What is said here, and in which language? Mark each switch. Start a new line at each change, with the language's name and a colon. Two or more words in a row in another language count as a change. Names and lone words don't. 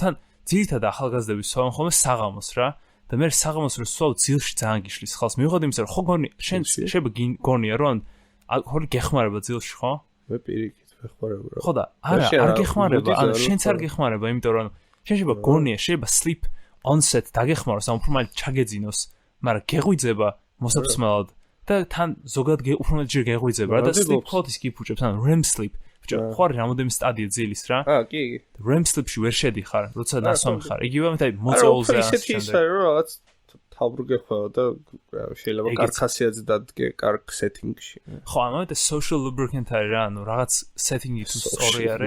Georgian: თან ძირითადად ახალგაზრდები სვავენ ხოლმე საღამოს რა. და მე საღამოს რო სვავ ძილში ძალიან გიშლის ხალხს. მივიღოთ იმისა რომ ხო გონი შენ შეიძლება გონია რომ ალკოჰოლი გეხმარება ძილში ხო? მე პირიქით ვეხმარება. ხო და არა, არ გეხმარება, ანუ შენც არ გეხმარება, იმიტომ რომ შენ შეიძლება გონია, შეიძლება
English: sleep onset
Georgian: დაგეხმაროს, ანუ უფრო მალე ჩაგეძინოს, მაგრამ გეღვიძება მოსაფსმელად და თან ზოგადად უფრო მეტ ჯერ გეღვიძება და
English: sleep quality-
Georgian: ს გიფუჭებს, ანუ
English: REM sleep.
Georgian: ბიჭო, ხო არის რამოდენიმე სტადია ძილის რა. კი.
English: REM sleep-
Georgian: ში ვერ შედიხარ, როცა ნასვამი ხარ. იგივე მეტად მოწოულზე ასე. ისეთი ის არის რომ რაღაც თავბრუგეხვა და შეიძლება კარგ ხასიათზე დადგე კარგ setting-ში. ხო, ამავე
English: social lubricant
Georgian: არის რა, ანუ რაღაც setting-ი თუ სწორი არის.